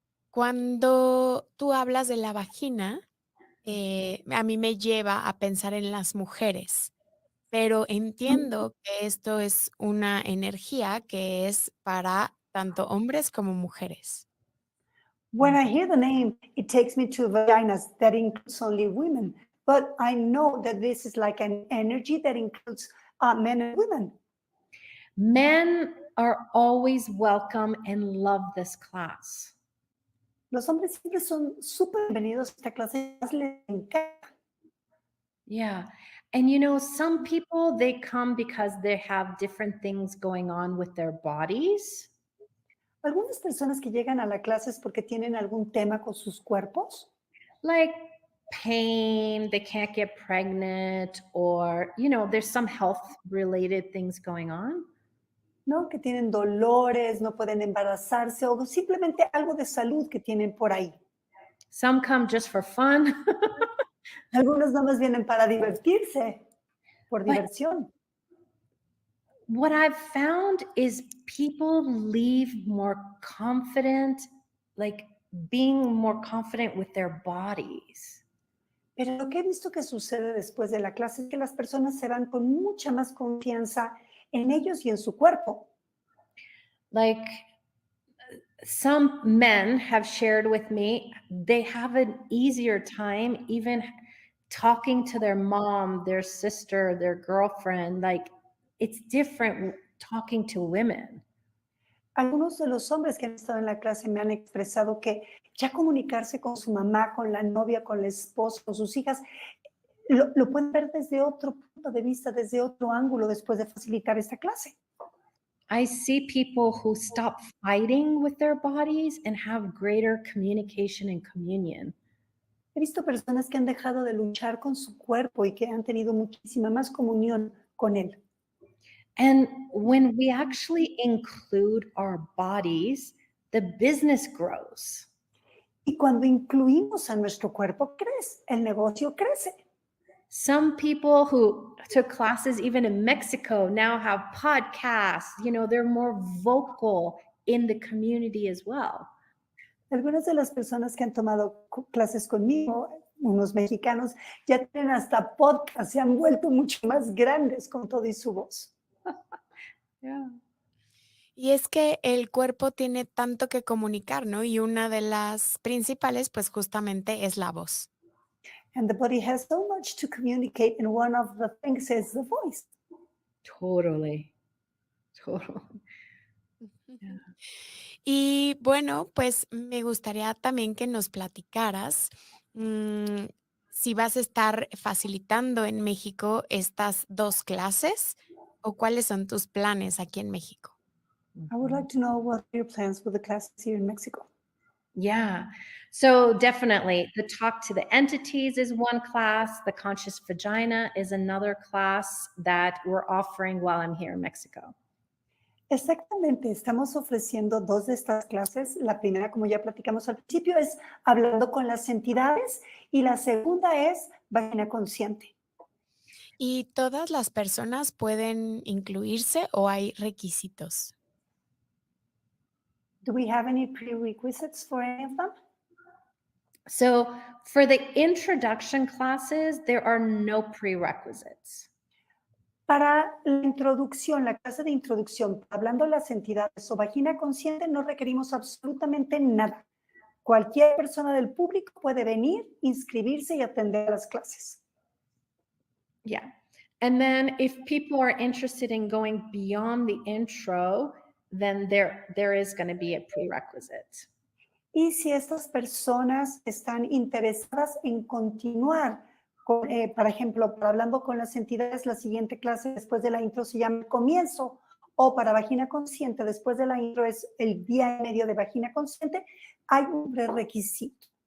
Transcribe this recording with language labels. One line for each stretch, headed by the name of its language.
Spanish: Cuando tú hablas de la vagina, a mí me lleva a pensar en las mujeres, pero entiendo que esto es una energía que es para tanto hombres como mujeres.
English: When I hear the name, it takes me to vaginas that includes only women. But I know that this is like an energy that includes men and women. Men are always welcome and love this class.
Spanish: Los hombres siempre son súper bienvenidos a esta clase. Les encanta. Yeah.
English: And some people, they come because they have different things going on with their bodies.
Spanish: Algunas personas que llegan a la clase es porque tienen algún tema con sus cuerpos,
English: Like pain, they can't get pregnant, or, there's some health related things going on.
Spanish: ¿no? Que tienen dolores, no pueden embarazarse o simplemente algo de salud que tienen por ahí.
English: Some come just for fun.
Spanish: Algunos nada más vienen para divertirse, por
English: But-
Spanish: diversión.
English: What I've found is people leave more confident, like being more confident with their bodies.
Spanish: Pero lo que he visto que sucede después de la clase es que las personas se van con mucha más confianza en ellos y en su cuerpo.
English: Like some men have shared with me, they have an easier time even talking to their mom, their sister, their girlfriend. Like it's different talking to women.
Spanish: Algunos de los hombres que han estado en la clase me han expresado que ya comunicarse con su mamá, con la novia, con la esposa, con sus hijas, lo pueden ver desde otro punto de vista, desde otro ángulo después de facilitar esta clase.
English: I see people who stop fighting with their bodies and have greater communication and communion.
Spanish: He visto personas que han dejado de luchar con su cuerpo y que han tenido muchísima más comunión con él.
English: And when we actually include our bodies, the business grows.
Spanish: Y cuando incluimos a nuestro cuerpo, crece, el negocio crece.
English: Some people who took classes even in Mexico now have podcasts. They're more vocal in the community as well.
Spanish: Algunas de las personas que han tomado clases conmigo, unos mexicanos, ya tienen hasta podcast, se han vuelto mucho más grandes con todo y su voz. Yeah. Y es que el cuerpo tiene tanto que comunicar, ¿no? Y una de las principales, pues justamente es la voz.
English: And the body has so much to communicate, and one of the things is the voice. Totally. Yeah.
Spanish: Y bueno, pues me gustaría también que nos platicaras si vas a estar facilitando en México estas 2 clases o cuáles son tus planes aquí en México.
English: I would like to know what are your plans with the classes here in Mexico. Yeah. So definitely the talk to the entities is one class. The conscious vagina is another class that we're offering while I'm here in Mexico.
Spanish: Exactamente, estamos ofreciendo 2 de estas clases. La primera, como ya platicamos al principio, es hablando con las entidades y la segunda es vagina consciente. ¿Y todas las personas pueden incluirse o hay requisitos?
English: Do we have any prerequisites for any of them? So for the introduction classes, there are no prerequisites.
Spanish: Para la introducción, la clase de introducción, hablando de las entidades o vagina consciente, no requerimos absolutamente nada. Cualquier persona del público puede venir, inscribirse y atender las clases. Yeah.
English: And then if people are interested in going beyond the intro, then there is going to be a prerequisite.
Spanish: Y si estas personas están interesadas en continuar, con, por ejemplo, hablando con las entidades, la siguiente clase después de la intro se llama comienzo, o para vagina consciente, después de la intro es el día y medio de vagina consciente, hay un prerequisito.